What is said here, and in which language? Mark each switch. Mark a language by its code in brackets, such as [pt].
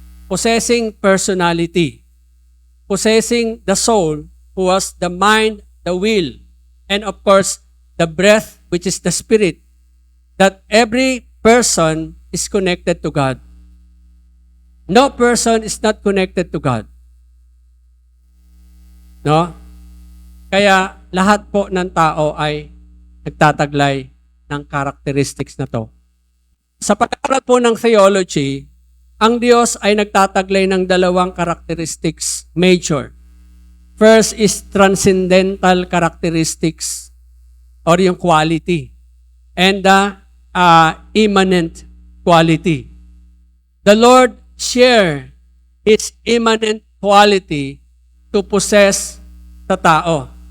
[en] Possessing personality. Possessing the soul, who was the mind, the will, and of course, the breath, which is the spirit. That every person is connected to God. No person is not connected to God. No? [tl] Kaya lahat po ng tao ay nagtataglay ng characteristics na to. Sa pag-aaral po ng theology, ang Diyos ay nagtataglay ng dalawang characteristics major. [en] First is transcendental characteristics or yung quality and the immanent quality. The Lord share His immanent quality to possess the tao.